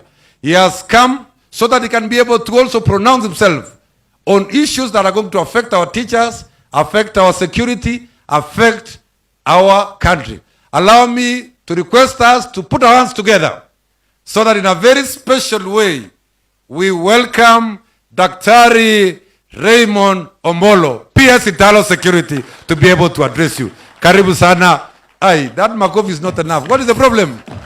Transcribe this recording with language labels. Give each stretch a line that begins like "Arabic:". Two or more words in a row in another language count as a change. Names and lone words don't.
English: He has come so that he can be able to also pronounce himself on issues that are going to affect our teachers, affect our security, affect our country. Allow me to request us to put our hands together so that in a very special way, we welcome Daktari Raymond Omolo, PS Internal Security, to be able to address you.
Swahili: Karibu sana.
English: Aye, that Makov is not enough. What is the problem?